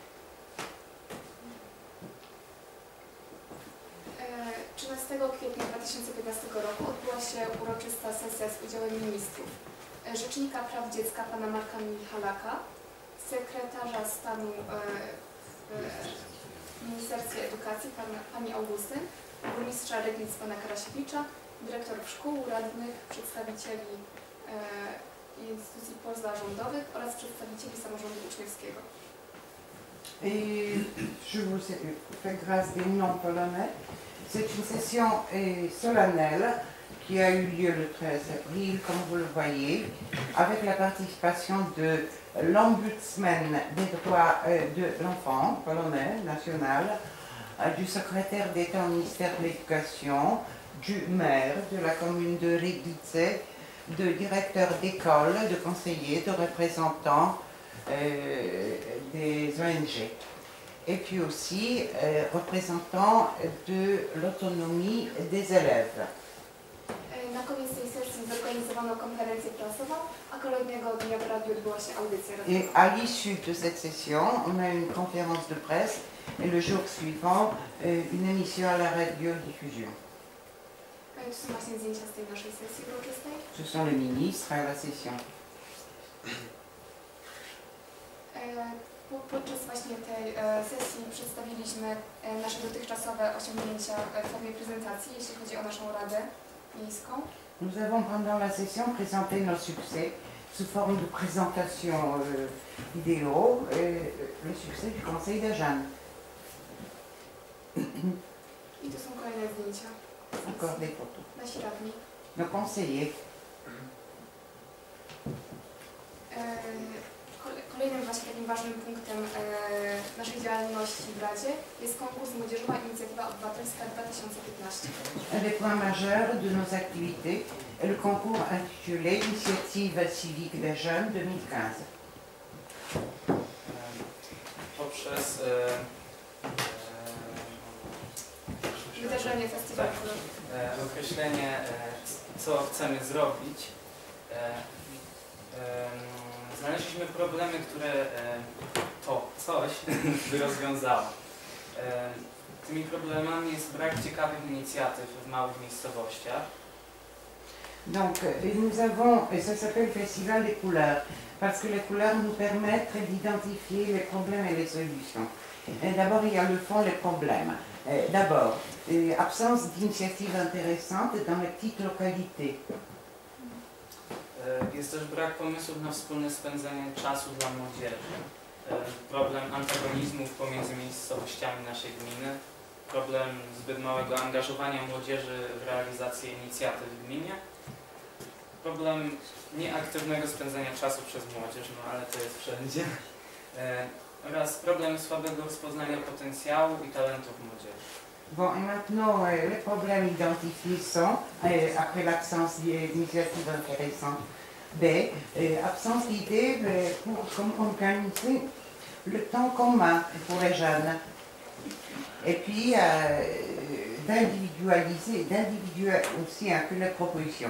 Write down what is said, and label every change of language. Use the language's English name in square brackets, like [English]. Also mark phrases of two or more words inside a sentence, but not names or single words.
[Polish] 13 kwietnia 2015 roku odbyła się uroczysta sesja z udziałem ministrów, Rzecznika Praw Dziecka pana Marka Michalaka, sekretarza stanu w Ministerstwie Edukacji pani Augustyn, burmistrza Reglic pana Karasiewicza, dyrektorów szkół, radnych, przedstawicieli instytucji pozarządowych oraz przedstawicieli samorządu uczniowskiego. [French] Et je vous fais grâce des noms polonais. C'est une session solennelle qui a eu lieu le 13 avril, comme vous le voyez, avec la participation de l'ombudsman des droits de l'enfant polonais, national, du secrétaire d'État au ministère de l'Éducation, du maire de la commune de Reglice, de directeurs d'école, de conseillers, de représentants des ONG. Et puis aussi représentants de l'autonomie des élèves. [Polish] Na koniec tej sesji zorganizowano konferencję prasową, a kolejnego dnia w radiu odbyła się audycja radiowa. [French] Et à l'issue de cette session, on a eu une conférence de presse et le jour suivant, une émission à la radiodiffusion. [Polish] To są właśnie zdjęcia z tej naszej sesji uroczystej. [French] Ce sont les ministres à la session. [Polish] Podczas właśnie tej sesji przedstawiliśmy nasze dotychczasowe osiągnięcia w formie prezentacji, jeśli chodzi o naszą Radę Miejską. [French] Nous avons pendant la session présenté nos succès sous forme de présentation vidéo, le succès du Conseil des jeunes. [Polish] I tu są kolejne zdjęcia. [French] Encore des photos. [Polish] Nasi radni. [French] Nos conseillers. [Polish] Kolejnym właśnie takim ważnym punktem naszej działalności w Radzie jest konkurs Młodzieżowa Inicjatywa Obywatelska 2015. [French] Un des points majeurs de nos activités est le concours intitulé Initiative civique des jeunes 2015. [Polish] Poprzez wydarzenie festiwalu. Określenie, co chcemy zrobić. Znaleźliśmy problemy, które to coś by rozwiązało. Tymi problemami jest brak ciekawych inicjatyw w małych miejscowościach. [French] Donc, nous avons, ça s'appelle Festival des couleurs, parce que les couleurs nous permettent d'identifier les problèmes et les solutions. D'abord, il y a le fond, les problèmes. D'abord, absence d'initiatives intéressantes dans les petites localités. [Polish] Jest też brak pomysłów na wspólne spędzanie czasu dla młodzieży. Problem antagonizmów pomiędzy miejscowościami naszej gminy. Problem zbyt małego angażowania młodzieży w realizację inicjatyw w gminie. Problem nieaktywnego spędzania czasu przez młodzież, no ale to jest wszędzie. Oraz problem słabego rozpoznania potencjału i talentów młodzieży. [French] Bon, et maintenant, les problèmes identifiés sont, après l'absence d'initiatives intéressantes, B, absence d'idées pour organiser le temps commun pour les jeunes. Et puis, d'individualiser aussi un peu les propositions.